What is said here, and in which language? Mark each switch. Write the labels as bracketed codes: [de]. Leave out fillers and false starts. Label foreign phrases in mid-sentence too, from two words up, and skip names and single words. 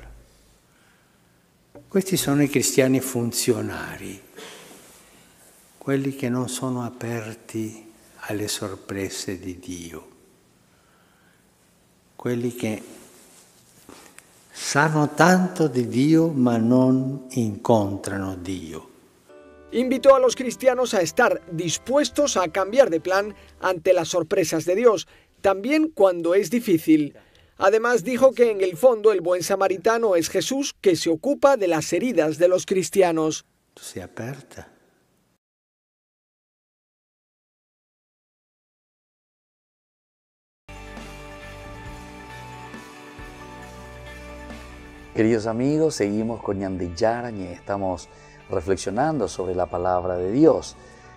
[it] Questi sono i cristiani funzionari, quelli che non sono aperti alle sorprese di Dio, quelli che sanno tanto di Dio ma non incontrano Dio. [es] Invitó a los cristianos a estar dispuestos a cambiar de plan ante las sorpresas de Dios, también cuando es difícil. Además dijo que en el fondo el buen samaritano es Jesús, que se ocupa de las heridas de los cristianos. [it] Tu sei aperta? [es] Queridos amigos, seguimos con Ñandeyarañe, estamos reflexionando sobre la palabra de Dios.